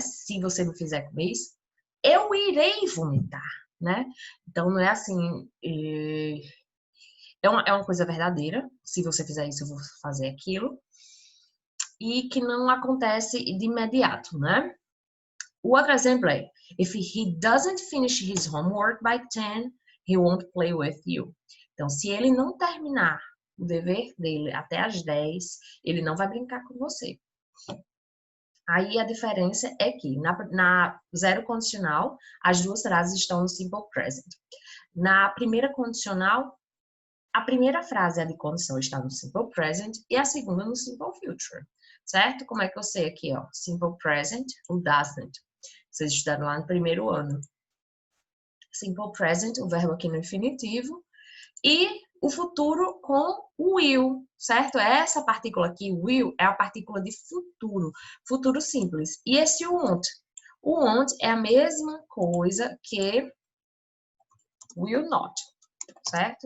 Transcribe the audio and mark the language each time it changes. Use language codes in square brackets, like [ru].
[pt] Se você me fizer comer isso, eu irei vomitar, né? Então, não é assim... É uma coisa verdadeira. Se você fizer isso, eu vou fazer aquilo. E que não acontece de imediato, né? O outro exemplo é, [en] if he doesn't finish his homework by 10, he won't play with you. [pt] Então, se ele não terminar o dever dele até às 10, ele não vai brincar com você. Aí a diferença é que na zero condicional, as duas frases estão no simple present. Na primeira condicional, a primeira frase, a de condição, está no simple present e a segunda no simple future, certo? Como é que eu sei aqui, ó? Simple present, o doesn't. Vocês estudaram lá no primeiro ano. Simple present, o verbo aqui no infinitivo. E o futuro com o will, certo? Essa partícula aqui, will, é a partícula de futuro. Futuro simples. E esse won't? O won't é a mesma coisa que will not, certo?